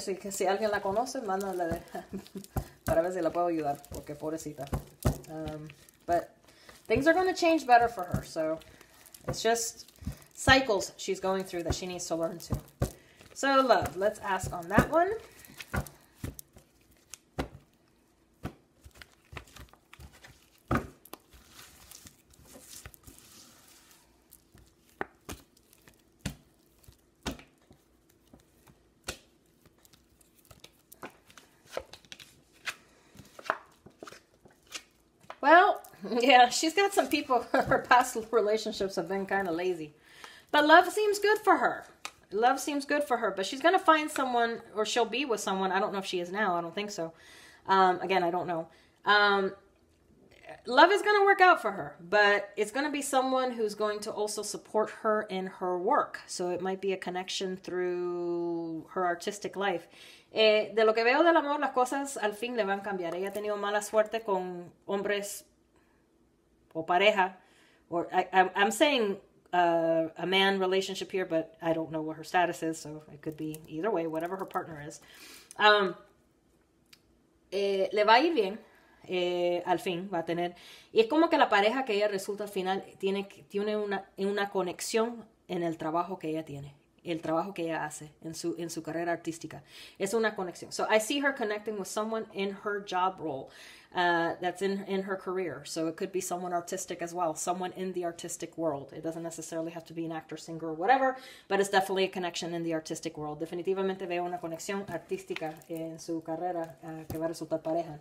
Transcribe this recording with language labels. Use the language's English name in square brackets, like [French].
[Spanish] Si alguien la conoce, mándale para ver si la puedo ayudar, porque pobrecita. [English] But things are going to change better for her. So it's just cycles she's going through that she needs to learn to. So love, let's ask on that one. Well, yeah, she's got some people, her past relationships have been kind of lazy. But love seems good for her. Love seems good for her. But she's going to find someone, or she'll be with someone. I don't know if she is now. I don't think so. Again, I don't know. Love is going to work out for her. But it's going to be someone who's going to also support her in her work. So it might be a connection through her artistic life. [Spanish] De lo que veo del amor, las cosas al fin le van a cambiar. Ella ha tenido mala suerte con hombres o pareja. [English] Or I'm saying a man relationship here, but I don't know what her status is, so it could be either way, whatever her partner is. [Spanish] Le va a ir bien. al fin va a tener. Y es como que la pareja que ella resulta al final tiene una conexión en el trabajo que ella tiene. El trabajo que ella hace en su carrera artística. Es una conexión. [English] So I see her connecting with someone in her job role that's in her career. So it could be someone artistic as well, someone in the artistic world. It doesn't necessarily have to be an actor, singer, or whatever, but it's definitely a connection in the artistic world. [Spanish] Definitivamente veo una conexión artística en su carrera que va a resultar pareja.